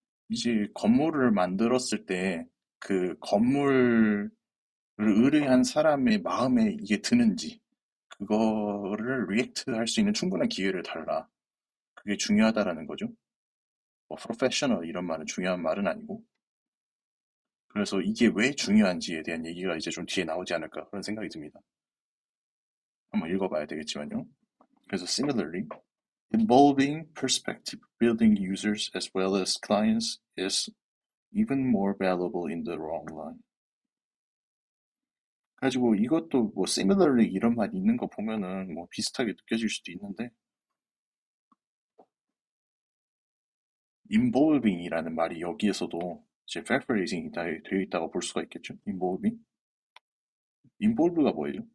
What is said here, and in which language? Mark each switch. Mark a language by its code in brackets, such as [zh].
[ko] 이제 건물을 만들었을 때 그 건물을 의뢰한 사람의 마음에 이게 드는지 그거를 리액트 할 수 있는 충분한 기회를 달라. 그게 중요하다라는 거죠. 뭐 프로페셔널 이런 말은 중요한 말은 아니고. 그래서 이게 왜 중요한지에 대한 얘기가 이제 좀 뒤에 나오지 않을까 그런 생각이 듭니다. 한번 읽어봐야 되겠지만요. [en] 그래서 similarly, involving perspective building users as well as clients is even more valuable in the long run. [ko] 가지고 이것도 뭐 similarly 이런 말 있는 거 보면은 뭐 비슷하게 느껴질 수도 있는데 involving이라는 말이 여기에서도 이제 paraphrasing이 되어 있다고 볼 수가 있겠죠. involving. involve가 뭐예요?